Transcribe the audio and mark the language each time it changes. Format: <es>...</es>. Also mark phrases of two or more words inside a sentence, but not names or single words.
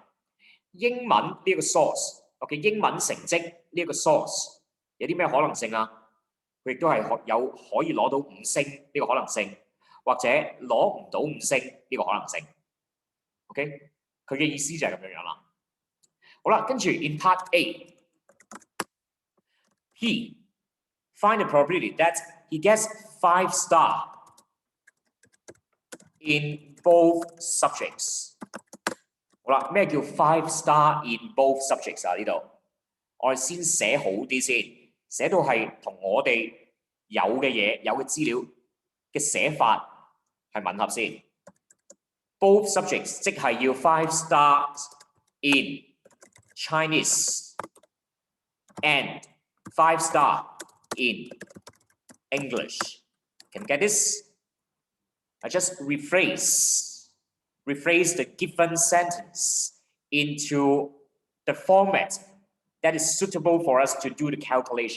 <yue>英文呢一個 source，OK， 英文成績呢一個 source 有啲咩可能性啊？佢亦都係有可以攞到5星呢個可能性，或者攞唔到5星呢個可能性。OK， 佢嘅意思就係咁樣啦。好啦，跟住</yue> <en>in part A，he find the probability that he gets 5-star in both subjects。</en> <yue>好啦，咩叫</yue> <en>5-star in both subjects</en> <yue>啊？呢度我哋先寫好啲先，寫到係同我哋有嘅嘢、有嘅資料嘅寫法係吻合先。</yue> <en>Both subjects 即係要 5 stars in Chinese and 5-star in English. Can you get this? I just rephrase the given sentence into the format that is suitable for us to do the calculation.</en>